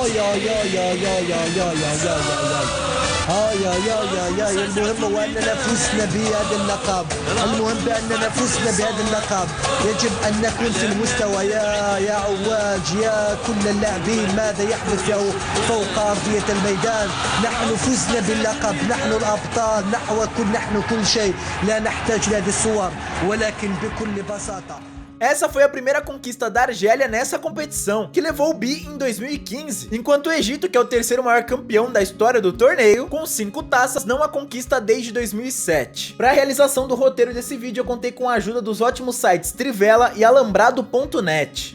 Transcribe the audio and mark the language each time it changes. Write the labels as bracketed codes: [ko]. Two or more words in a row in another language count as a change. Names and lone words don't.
[ar] المهم هو أننا فزنا بهذا اللقب، المهم بأننا فزنا بهذا اللقب، يجب أن نكون في المستوى يا عواج يا كل اللاعبين. ماذا يحدث فوق أرضية الميدان؟ نحن فزنا باللقب، نحن الأبطال، نحن كل شيء، لا نحتاج لهذه الصور ولكن بكل بساطة. [pt] Essa foi a primeira conquista da Argélia nessa competição, que levou o bi em 2015, enquanto o Egito, que é o terceiro maior campeão da história do torneio, com 5 taças, não a conquista desde 2007. Para a realização do roteiro desse vídeo, eu contei com a ajuda dos ótimos sites Trivela e Alambrado.net.